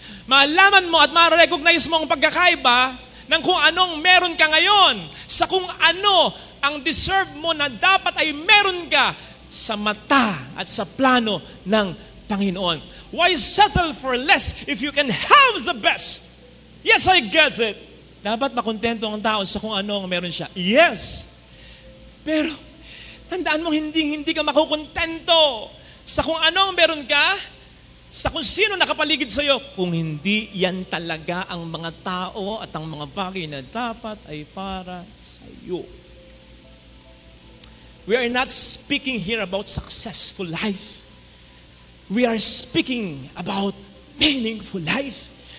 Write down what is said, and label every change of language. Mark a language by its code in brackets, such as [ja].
[tl] Malaman mo at ma-recognize mo ang pagkakaiba ng kung anong meron ka ngayon sa kung ano ang deserve mo na dapat ay meron ka sa mata at sa plano ng Panginoon. [en] Why settle for less if you can have the best? Yes, I get it. [tl] Dapat makontento ang tao sa kung ano ang meron siya. [en] Yes. [tl] Pero tandaan mo, hindi ka makukontento sa kung ano ang meron ka sa kung sino nakapaligid sa iyo, kung hindi yan talaga ang mga tao at ang mga bagay na dapat ay para sa iyo. [en] We are not speaking here about successful life. We are speaking about meaningful life.